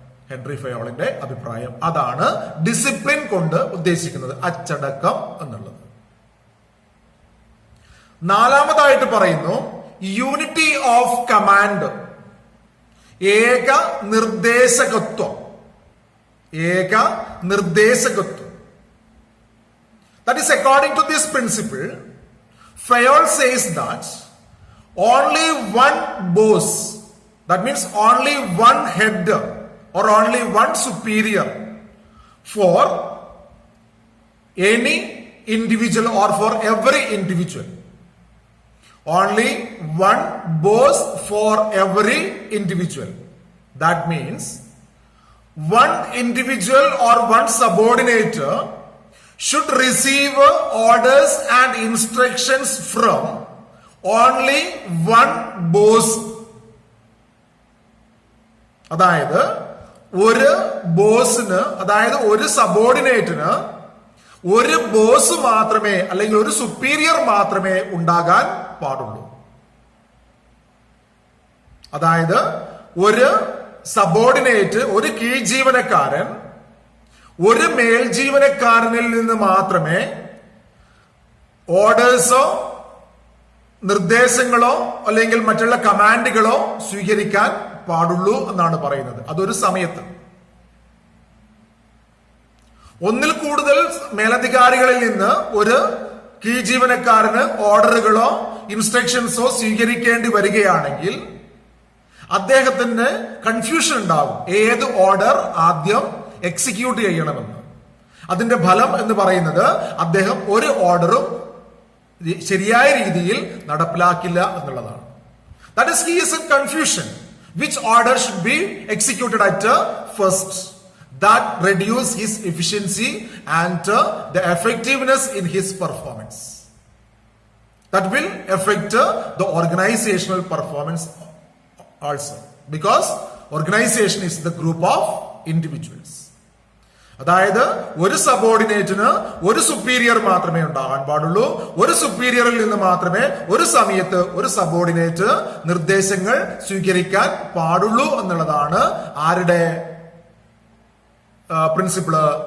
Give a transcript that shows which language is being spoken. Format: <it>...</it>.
<ml>Henry ഫയോളിന്റെ അഭിപ്രായം. അതാണ് discipline കൊണ്ട് ഉദ്ദേശിക്കുന്നത്, അച്ചടക്കം എന്നുള്ളത്. നാലാമതായിട്ട് പറയുന്നു യൂണിറ്റി ഓഫ് കമാൻഡ്, ഏക നിർദ്ദേശകത്വം. ഏക നിർദ്ദേശകത്വം.</ml> <en>That is, according to this principle, Fayol says that only one boss, that means only one head or only one superior for any individual or for every individual. Only one boss for every individual. That means one individual or one subordinate should receive orders and instructions from only one boss.</en> <ml>അതായത് ഒരു ബോസിന്, അതായത് ഒരു സബോർഡിനേറ്റിന് ഒരു boss മാത്രമേ അല്ലെങ്കിൽ ഒരു superior മാത്രമേ ഉണ്ടാകാൻ പാടുള്ളൂ. അതായത് ഒരു സബോർഡിനേറ്റ്, ഒരു കീഴ് ജീവനക്കാരൻ ഒരു മേൽ ജീവനക്കാരനിൽ നിന്ന് മാത്രമേ ഓർഡേഴ്സോ നിർദ്ദേശങ്ങളോ അല്ലെങ്കിൽ മറ്റുള്ള കമാൻഡുകളോ സ്വീകരിക്കാൻ പാടുള്ളൂ എന്നാണ് പറയുന്നത്. അതൊരു സമയത്ത്. ഒന്നിൽ കൂടുതൽ മേലധികാരികളിൽ നിന്ന് ഒരു കീഴ് ജീവനക്കാരന് ഓർഡറുകളോ ഇൻസ്ട്രക്ഷൻസോ സ്വീകരിക്കേണ്ടി വരികയാണെങ്കിൽ അദ്ദേഹത്തിന് കൺഫ്യൂഷൻ ഉണ്ടാകും, ഏത് ഓർഡർ ആദ്യം എക്സിക്യൂട്ട് ചെയ്യണമെന്ന്. അതിന്റെ ഫലം എന്ന് പറയുന്നത് അദ്ദേഹം ഒരു ഓർഡറും ശരിയായ രീതിയിൽ നടപ്പിലാക്കില്ല എന്നുള്ളതാണ്.</ml> <en>That is, he is in confusion. Which order should be executed at first? That reduce his efficiency and the effectiveness in his performance. That will affect the organizational performance also, because organization is the group of individuals.</en> <ml>അതായത് ഒരു സബോർഡിനേറ്റിന് ഒരു superior മാത്രമേ ഉണ്ടാകാൻ പാടുള്ളൂ. ഒരു സുപ്പീരിയറിൽ നിന്ന് മാത്രമേ ഒരു സമയത്ത് ഒരു സബോർഡിനേറ്റ് നിർദ്ദേശങ്ങൾ സ്വീകരിക്കാൻ പാടുള്ളൂ എന്നുള്ളതാണ് ആരുടെ പ്രിൻസിപ്പിള്?</ml>